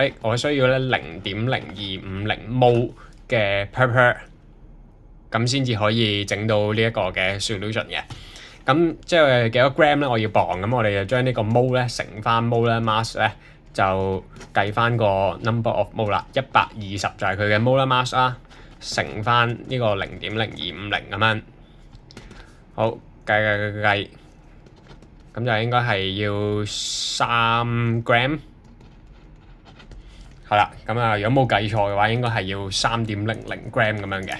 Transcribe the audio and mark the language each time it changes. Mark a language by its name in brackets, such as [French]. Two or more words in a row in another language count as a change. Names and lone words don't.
[Cantonese] 我需要咧0.0250 mole 嘅 purpur， 咁先至可以整到呢一個嘅 solution 嘅。咁即係幾多 gram 咧？我要磅，咁我哋就將呢個 mole 咧乘翻 [English] molar mass [Cantonese] 咧，就計翻個 [English] number of mole [Cantonese] 啦。120就係佢嘅 [English] molar mass [Cantonese] 啦。乘翻呢個0.0250咁樣，好計，咁就應該係要3 gram， 係啦。咁啊，如果冇計錯嘅話，應該係要3.00 gram 咁樣嘅。